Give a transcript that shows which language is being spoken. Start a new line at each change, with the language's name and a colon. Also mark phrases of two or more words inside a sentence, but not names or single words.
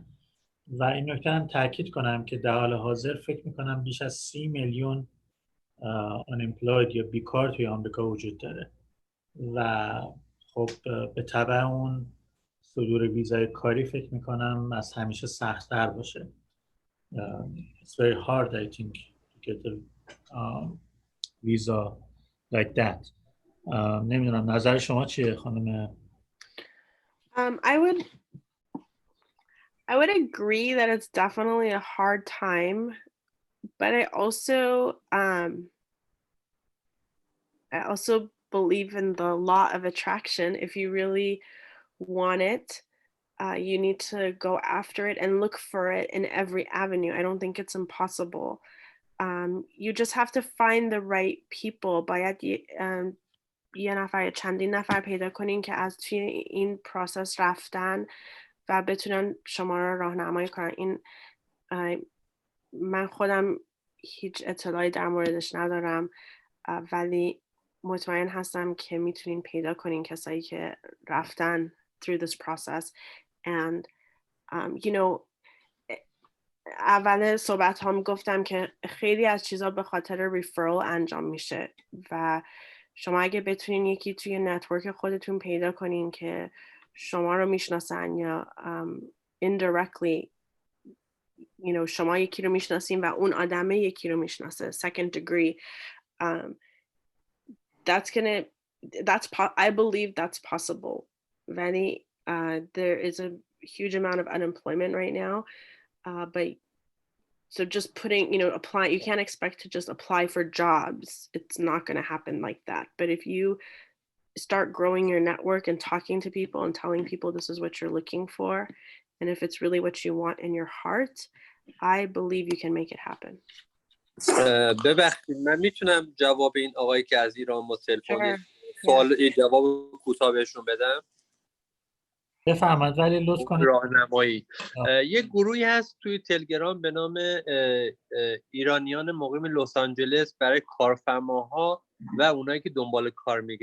Persian: و این نکته هم تاکید کنم که در حال حاضر فکر میکنم بیش از 30 میلیون unemployed یا بیکار توی آمریکا وجود داره و خب به تبع اون صدور ویزای کاری فکر میکنم از همیشه سخت‌تر باشه.
English: It's very hard I think to get a visa like that.
Persian: نمیدونم نظر شما چیه خانم؟
English: I would agree that it's definitely a hard time, but I also believe in the law of attraction. If you really want it, you need to go after it and look for it in every avenue. I don't think it's impossible. You just have to find the right people.
Persian: باید یه نفر چندین نفر پیدا کنین که از توی این پروسس رفتن و بتونن شما رو راهنمایی کنن. این من خودم هیچ اطلاعی در موردش ندارم، ولی مطمئن هستم که میتونین پیدا کنین کسایی که رفتن
English: through this process.
Persian: And اول صحبت هم گفتم که خیلی از چیزا به خاطر ریفرال انجام میشه و شما اگه بتونین یکی توی نتورک خودتون پیدا کنین که شما رو میشناسن یا indirectly شما یکی رو میشناسین و اون آدمه یکی رو میشناسه
English: second degree, I believe that's possible. ولی there is a huge amount of unemployment right now, but so just putting, apply, you can't expect to just apply for jobs. It's not going to happen like that. But if you start growing your network and talking to people and telling people this is what you're looking for, and if it's really what you want in your heart, I believe you can make it happen.
Persian: ببخشید من میتونم جواب این آقایی که از ایران با تلفن سوال جواب کوتاه بهشون بدم؟ بفرمایید ولی لطف کنید راهنمایی. یه گروهی هست توی تلگرام به نام ایرانیان مقیم لس آنجلس برای کارفرماها و اونایی که دنبال کار میگردن.